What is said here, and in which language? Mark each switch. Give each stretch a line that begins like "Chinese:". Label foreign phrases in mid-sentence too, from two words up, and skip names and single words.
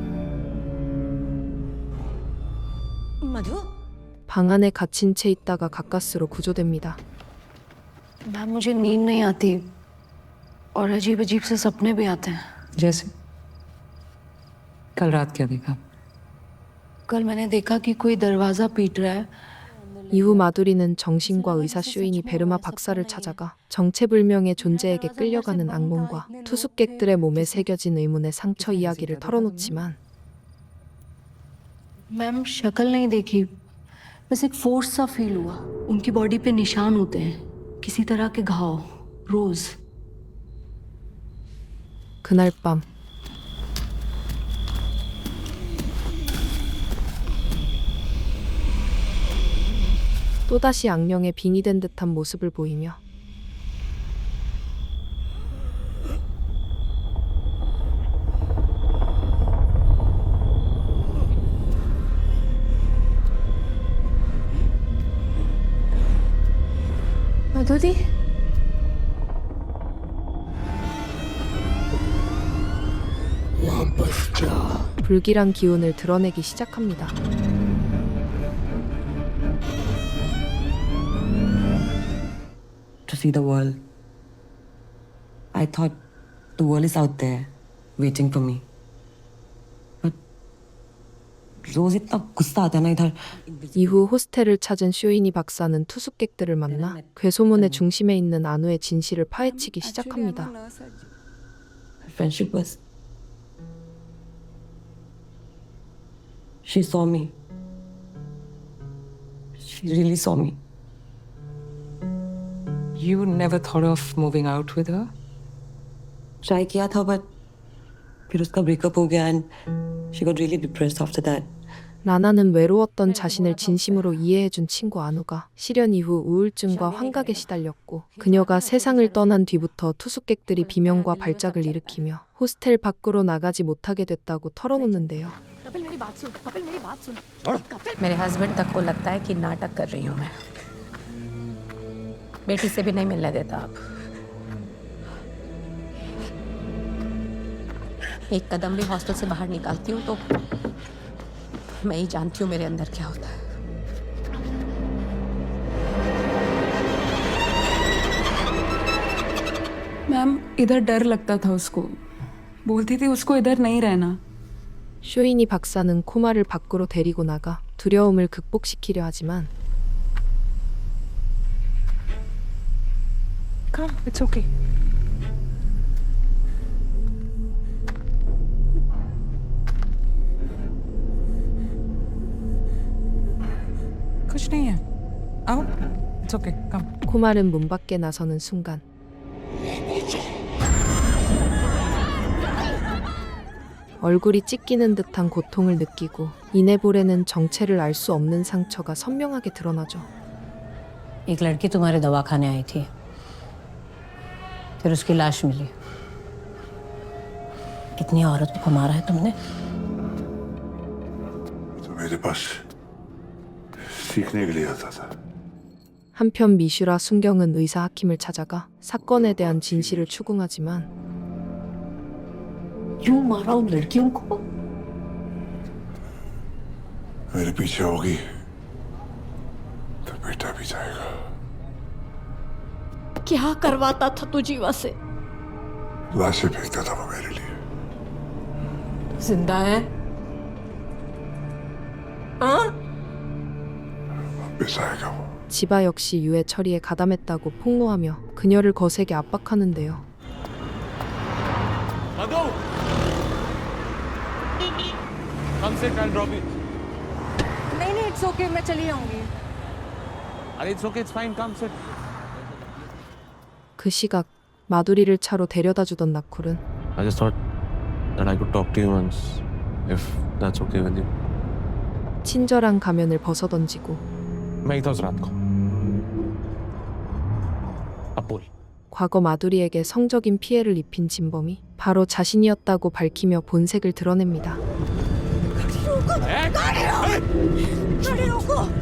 Hindi: मधु
Korean: 방 안에 갇힌 채 있다가 가까스로 구조됩니다.
Hindi: मैम मुझे नींद नहीं आती और अजीब अजीब से सपने भी आते हैं। जैसे कल रात क्या देखा? कल मैंने देखा कि कोई दरवाजा पीट रहा है।
Korean: 이후 마두리는 정신과 의사 쇼인이 베르마 박사를 찾아가 정체불명의 존재에게 끌려가는 악몽과 투숙객들의 몸에 새겨진 의문의 상처 이야기를 털어놓지만
Hindi: मैम शक्ल नहीं देखी, बस एक फोर्स सा फील हुआ। उनकी बॉडी पे निशान होते हैं, किसी तरह के घाव, रोज।
Korean: 그날 밤 또다시 악령에 빙의된 듯한 모습을 보이며
Hindi: मधुरी
Korean: 불길한 기운을 드러내기 시작합니다.
English: To see the world. I thought the world is out there, waiting for me.
Hindi: रोज इतना गुस्सा आता है ना इधर.
Korean: 이후 호스텔을 찾은 쇼이니 박사는 투숙객들을 만나 괴소문의 중심에 있는 안우의 진실을 파헤치기 시작합니다.
English: Friendship was. She saw me. She really saw me. You never thought of moving out with her? Try
Hindi: किया था
English: but
Hindi: फिर उसका
English: breakup
Hindi: हो गया
English: and she got really depressed after that.
Korean: 라나는 외로웠던 자신을 진심으로 이해해준 친구 안우가 실연 이후 우울증과 환각에 시달렸고 그녀가 세상을 떠난 뒤부터 투숙객들이 비명과 발작을 일으키며 호스텔 밖으로 나가지 못하게 됐다고 털어놓는데요.
Hindi: मेरे हस्बैंड तक को लगता है कि नाटक कर रही हूँ मैं. बेटी से भी नहीं मिलने देता अब. एक कदम भी हॉस्टल से बाहर निकालती हूँ तो मैं ही जानती हूँ मेरे अंदर क्या होता है. मैम इधर डर लगता था उसको. बोलती थी उसको इधर नहीं रहना.
Korean: 쇼이니 박사는 코마를 밖으로 데리고 나가 두려움을 극복시키려 하지만
English: Come, it's okay.
Hindi: कुछ नहीं है. आओ.
English: It's okay. Come.
Korean: 코마는 문 밖에 나서는 순간 얼굴이 찢기는 듯한 고통을 느끼고 이내볼에는 정체를 알 수 없는 상처가 선명하게 드러나죠.
Hindi: एक लड़की तुम्हारे दवाखाने आई थी. फिर उसकी लाश मिली. कितनी औरतों को मारा है तुमने? तो मेरे पास सीखने के लिए आता था.
Korean: 한편 미슈라 순경은 의사 하킴을 찾아가 사건에 대한 진실을 추궁하지만
Hindi: क्यों मारा उन लड़कियों को? मेरे पीछे होगी तो बेटा भी जाएगा. क्या करवाता था तू जीवा से? लाशें फेंकता था वो मेरे लिए. जिंदा है? हाँ? वापस आएगा वो.
Korean: 지바 역시 유해 처리에 가담했다고 폭로하며 그녀를 거세게 압박하는데요.
English: Come sit, I'll drop you.
Hindi: नहीं,
English: it's okay.
Hindi: मैं चली जाऊंगी.
English: It's okay, it's fine. Come sit.
Korean: 그 시각 마두리를 차로 데려다 주던 나쿨은
English: I just thought that I could talk to you once, if that's okay with you.
Korean: 친절한 가면을 벗어던지고
Hindi: मैं ही था उस रात को. अब बोल.
Korean: 과거 마두리에게 성적인 피해를 입힌 진범이 바로 자신이었다고 밝히며 본색을 드러냅니다.
Hindi: गाड़ी रोको.